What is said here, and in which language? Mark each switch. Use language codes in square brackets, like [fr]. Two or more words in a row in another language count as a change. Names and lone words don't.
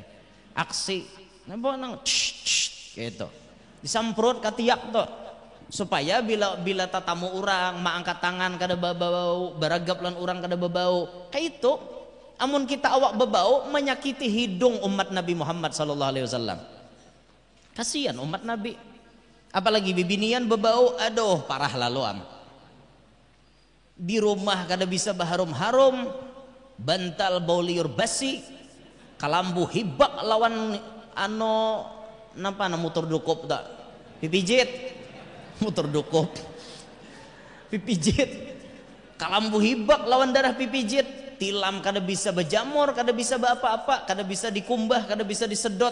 [bjn] Aksi napa nang gitu. Disamprot katiak tuh. Supaya bila tatamu orang maangkat tangan kada bebau, baragap lan orang kada bebau. Kayak itu. Amun kita awak bebau menyakiti hidung umat Nabi Muhammad [ar] صلى الله عليه وسلم. [id] Kasihan umat Nabi. [bjn] Apalagi bibinian bebau, aduh parah laluan. Di rumah kada bisa baharum-harum, bantal bau liur basi, kalambu hibak lawan ano napa na motor dukup tak pipijit motor dukup pipijit, kalambu hibak lawan darah pipijit, tilam kada bisa berjamur, kada bisa apa-apa, kada bisa dikumbah, kada bisa disedot.